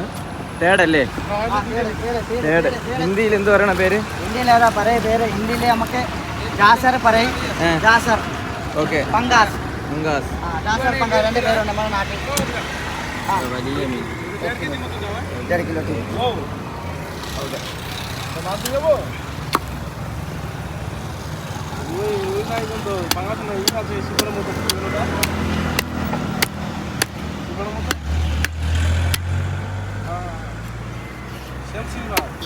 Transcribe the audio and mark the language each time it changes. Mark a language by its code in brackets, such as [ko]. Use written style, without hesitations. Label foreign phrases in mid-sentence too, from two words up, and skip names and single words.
[ml] തേടല്ലേ? തേട് ഹിന്ദിയിൽ എന്ത് പറയണ പേര്? ഹിന്ദിയില് നമുക്ക് ജാസർ പറയും. ജാസർ. ഓക്കെ. പങ്കാസ്. ജാസർ പങ്കാസ് രണ്ട് പേരുണ്ട് നമ്മുടെ നാട്ടിൽ. വലിയ മീൻ 1.5 കിലോ തീ. [bn] মাছ দিয়ে যাবো? ওই নাই কিন্তু পাঙাশ নাই, এই আছে শিবরের মতো শিবরটা, শিবরের মতো সেম সিলভার।